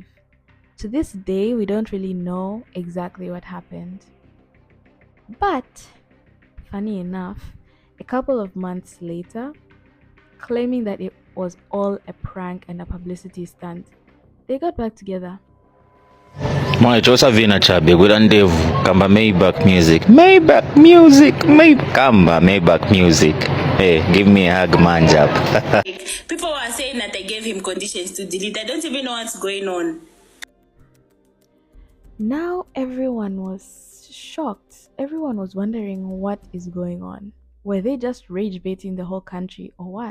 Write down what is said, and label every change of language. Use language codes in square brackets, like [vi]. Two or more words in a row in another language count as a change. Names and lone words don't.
[en] To this day, we don't really know exactly what happened. But, funny enough, a couple of months later, claiming that it was all a prank and a publicity stunt, they got back together. [ny] Mwachosa vina chabe gwira ndevu kamba Maybach music kamba Maybach music. [en] Hey, give me a hug, manjap. People were saying that I gave him conditions to delete. I don't even know what's going on. Now everyone was shocked. Everyone was wondering what is going on. Were they just rage baiting the whole country or what?